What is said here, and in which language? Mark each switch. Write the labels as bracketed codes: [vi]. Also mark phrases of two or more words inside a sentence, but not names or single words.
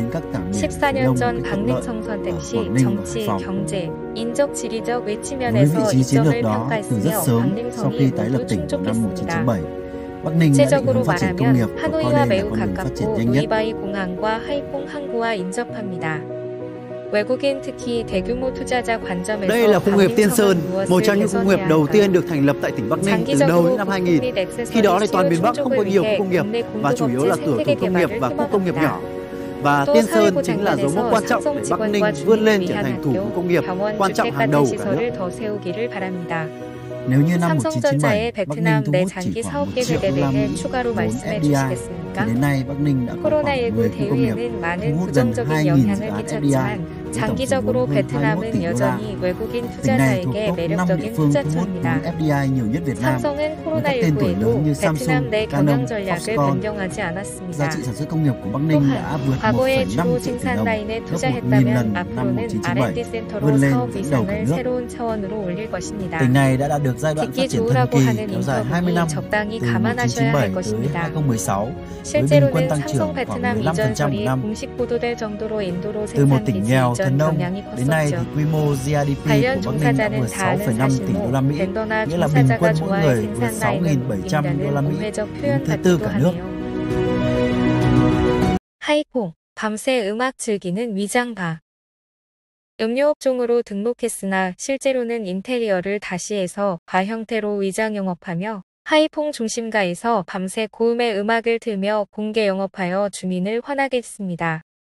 [ko] 14년 전 박능성 선택 시 정치, 경제, 인적, 지리적 외치면에서 이점을 평가했으며 박능성이 모두 충족했습니다. 구체적으로 말하면 하노이와 매우 가깝고 노이바이 공항과 하이퐁 항구와 인접합니다. 외국인 특히 대규모 투자자 관점에서 [vi] Đây là khu công nghiệp Tiên Sơn, một trong những khu công nghiệp đầu tiên được thành lập tại tỉnh Bắc Ninh từ đầu những năm 2000. Khi đó thì toàn miền Bắc không có nhiều khu công nghiệp và chủ yếu là tiểu thủ công nghiệp và khu công nghiệp nhỏ. Và Tiên Sơn chính là dấu mốc quan trọng để Bắc Ninh vươn lên trở thành thủ công nghiệp quan trọng hàng đầu của cả nước. Nếu như năm [ko] 삼성전자의 [vi] 1997, Bắc Ninh [ko] 베트남 [vi] thu [ko] 내 [vi] hút [ko] 장기 [vi] chỉ khoảng [ko] 사업 [vi] 1 [ko] 계획에 [vi] triệu đô la [ko] 대해 [vi] Mỹ [ko] 추가로 [vi] vốn [ko] 말씀해 [vi] FDI, [ko] 주시겠습니까? [vi] thì đến nay Bắc Ninh đã có khoảng 10 [ko] 코로나19 [vi] khu công nghiệp, [ko] 대위에는 [vi] thu [ko] 많은 [vi] hút gần [ko] 부정적인 [vi] 2.000 dự [ko] 영향을 [vi] án FDI, [ko] 끼쳤지만 [vi] với tổng số [ko] 장기적으로 [vi] vốn hơn 21 [ko] 베트남은 [vi] tỷ đô la. [ko] 여전히 외국인 [vi] Tỉnh này thuộc [ko] 투자자에게 [vi] top 5 địa [ko] 매력적인 [vi] phương thu hút vốn [ko] 투자처입니다. [vi] FDI nhiều nhất Việt Nam, [ko] 삼성은 [vi] với các tên tuổi lớn [ko] 코로나19에도 [vi] như [ko] 베트남 [vi] Samsung, [ko] 내 [vi] Canon, [ko] 경영 전략을 [vi] Foxconn. [ko] 변경하지 [vi] Giá [ko] 않았습니다. [vi] trị sản xuất công nghiệp của Bắc Ninh đã vượt [ko] 과거에 [vi] 1,5 [ko] 주로 [vi] triệu tỷ [ko] 생산 [vi] đồng, [ko] 라인에 [vi] gấp 1.000 [ko] 투자했다면 [vi] lần năm [ko] 앞으로는 [vi] 1997, [ko] R&D 센터로 [vi] vươn lên [ko] 사업 [vi] dẫn đầu cả [ko] 위상을 [vi] nước. [ko] 새로운 차원으로 올릴 것입니다. [vi] Tỉnh này đã đạt được giai đoạn phát [ko] 듣기 [vi] triển thần [ko] 좋으라고 [vi] kỳ [ko] 하는 [vi] kéo dài 20 năm [ko] 인터뷰니 적당히 [vi] từ [ko] 감안하셔야 [vi] 1997 [ko] 할 [vi] tới [ko] 것입니다. [vi] 2016 với bình quân [ko] 실제로는 [vi] tăng trưởng [ko] 삼성 [vi] khoảng [ko] 베트남 [vi] 15% [ko] 이전설이 [vi] một năm. [ko] 공식 보도될 정도로 인도로 [vi] Từ một [ko] 생산 [vi] tỉnh [ko] 기지 [vi] nghèo [ko] 이전 [vi] thần nông [ko] 경향이 [vi] đến nay thì [ko] 컸었죠. [vi] quy mô GDP [ko] 관련 [vi] của Bắc Ninh đã [ko] 종사자는 [vi] vượt [ko] 다 아는 [vi] 6,5 tỷ đô la [ko] 사실로 [vi] Mỹ, [ko] 벤더나 [vi] nghĩa là bình [ko] 종사자가 [vi] quân mỗi [ko] 좋아할 [vi] người vượt [ko] 생산 라인을 [vi] 6.700 đô la [ko] 높인다는 [vi] Mỹ, [ko] 공회적 [vi] đứng [ko] 표현 [vi] thứ tư [ko] 같기도 [vi] cả nước. [ko] 하네요. 하이퐁, 밤새 음악 즐기는 위장바. 음료업종으로 등록했으나 실제로는 인테리어를 다시 해서 바 형태로 위장 영업하며 하이퐁 중심가에서 밤새 고음의 음악을 틀며 공개 영업하여 주민을 화나게 했습니다.